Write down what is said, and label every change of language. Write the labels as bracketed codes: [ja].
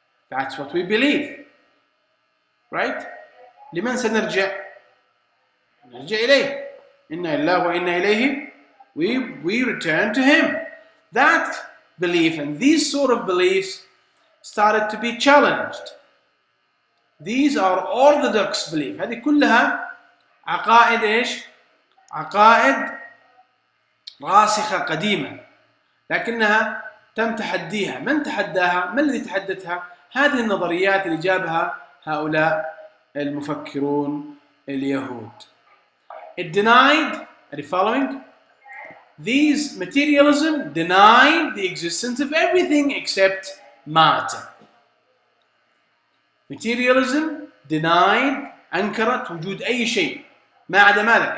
[en] That's what we believe. Right? [ar] لمن سنرجع؟ نرجع إليه. إنا لله وإنا إليه. [en] We return to Him. That belief and these sort of beliefs started to be challenged. These are orthodox belief. [ar] هذه كلها عقائد إيش؟ عقائد راسخة قديمة. لكنها تم تحديها. من تحداها؟ من الذي تحدثها؟ هذه النظريات اللي جابها هؤلاء المفكرون اليهود. [en] It denied, are you following? These materialism denied the existence of everything except matter. Materialism denied, [ar] أنكرت وجود أي شيء ما عدا ماذا?